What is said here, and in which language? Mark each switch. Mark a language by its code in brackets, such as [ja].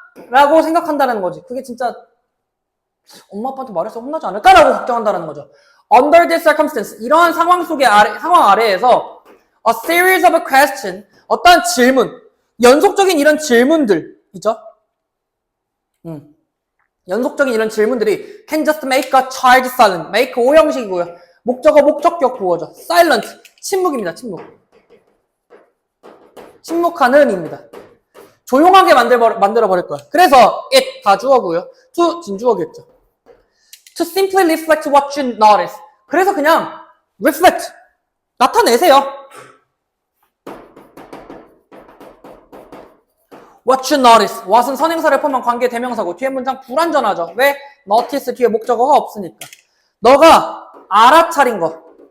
[ko] 라고 생각한다는 거지. 그게 진짜 엄마 아빠한테 말해서 혼나지 않을까라고 걱정한다는 거죠. [en] Under this circumstance, [ko] 이러한 상황 아래에서 [en] a series of question, [ko] 어떠한 질문, 연속적인 이런 질문들 있죠? 연속적인 이런 질문들이 [en] can just make a child silent. [ko] make 오형식이고요. 목적어, 목적격 부어죠. silent, 침묵입니다. 침묵. 침묵하는 입니다. 조용하게 만들어 버릴 거야. 그래서 it 다 주어고요. to 진주어겠죠. [en] To simply reflect what you notice. [ko] 그래서 그냥 reflect 나타내세요. [en] What you notice. [ko] what은 선행사를 포함한 관계 대명사고 뒤에 문장 불완전하죠. 왜? notice 뒤에 목적어가 없으니까. 너가 알아차린 거.